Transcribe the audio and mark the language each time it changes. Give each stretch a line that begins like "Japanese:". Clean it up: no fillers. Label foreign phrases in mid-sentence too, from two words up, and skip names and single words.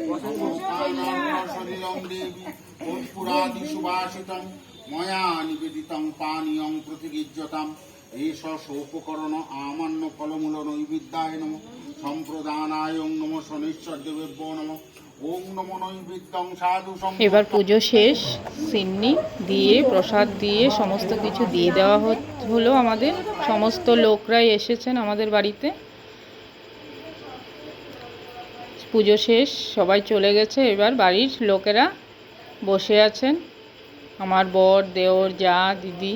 Sanskrit: সলিলং দেবী কর্পূরাদি সুবাসিতং ময়া নিবেদিতং পানীয়ং প্রতিগীজ্যতাম এষ সোপকরণ আমান্য ফলমূল নৈবেদ্যায় নমঃ। সম্প্রদানায় ওম নমঃ শনিশ্বর দেবেভ্যো নমঃ। ওম নমো নৈবেদ্যং সাধু।
Bangla: এবার পুজো শেষ, সিন্নি দিয়ে প্রসাদ দিয়ে সমস্ত কিছু দিয়ে দেওয়া হলো। আমাদের সমস্ত লোকরাই এসেছেন আমাদের বাড়িতে। পুজো শেষ, সবাই চলে গেছে। এবার বাড়ির লোকেরা বসে আছেন, আমার বর, দেওর, যা, দিদি।